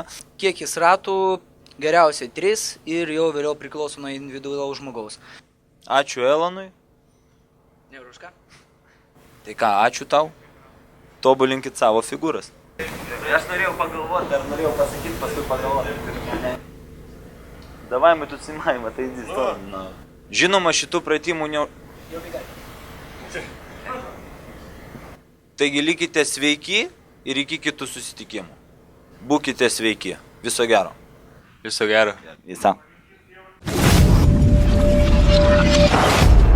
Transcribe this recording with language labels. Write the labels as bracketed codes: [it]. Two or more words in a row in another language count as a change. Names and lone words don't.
[lt] Kiek jis ratų, geriausiai 3 ir jau vėliau priklauso nuo individualaus žmogaus. Ačiū Elanui. Ne už ką? Tai ką, ačiū tau. Tobulinkit savo figūras. Aš norėjau pagalvoti, dar norėjau pasakyti, paskui pagalvoti. [ru] Davai, мы тут снимаем, это иди в сторону. [lt] Žinoma, šitų pratimų ne... Taigi likite sveiki ir iki kitų susitikimų. Būkite sveiki. Viso gero. Viso gero. Visą.